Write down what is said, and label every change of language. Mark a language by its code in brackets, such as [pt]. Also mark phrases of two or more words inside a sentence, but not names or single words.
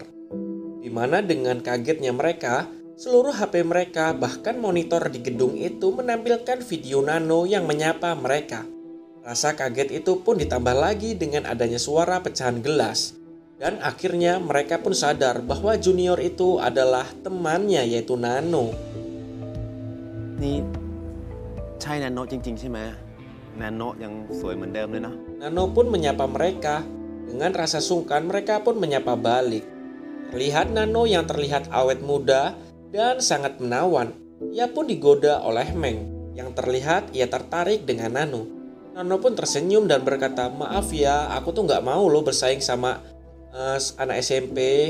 [id] Di mana dengan kagetnya mereka, seluruh HP mereka bahkan monitor di gedung itu menampilkan video Nano yang menyapa mereka. Rasa kaget itu pun ditambah lagi dengan adanya suara pecahan gelas. Dan akhirnya mereka pun sadar bahwa junior itu adalah temannya yaitu Nano. [th] นี่ใช่นาโนะจริงๆใช่ไหมนาโนะยังสวยเหมือนเดิมเลยเนาะ [id] Nano pun menyapa mereka. Dengan rasa sungkan mereka pun menyapa balik. Terlihat Nano yang terlihat awet muda dan sangat menawan. Ia pun digoda oleh Meng yang terlihat ia tertarik dengan Nano. Nano pun tersenyum dan berkata, maaf ya, aku tuh gak mau lo bersaing sama anak SMP.